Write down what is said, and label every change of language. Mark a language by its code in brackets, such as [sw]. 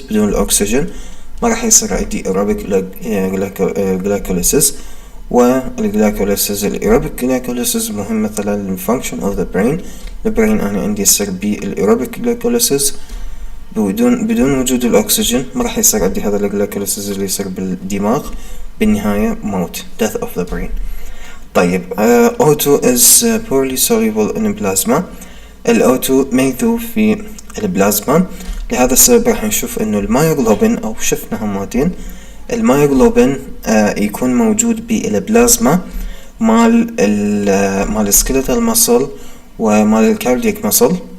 [ar] بدون الاكسجين ما راح يصير عندي ايروبيك جلايكوليسيس. والجلايكوليسيس الايروبيك جلايكوليسيس مهم مثلا للفانكشن اوف ذا برين. البرين انا عندي يصير بالايروبيك جلايكوليسيس، بدون وجود الاكسجين ما راح يصير عندي هذا الجلايكوليسيس اللي يصير بالدماغ، بالنهاية موت [en] death of the brain. [ar] طيب [en] O2 is poorly soluble in plasma. [ar] الO2 ما يذوب في البلازما، لهذا السبب راح نشوف انه المايوغلوبين او شفنا هماتين المايوغلوبين يكون موجود بالبلازما مال السكيلتال ماسل ومال الكاردياك ماسل.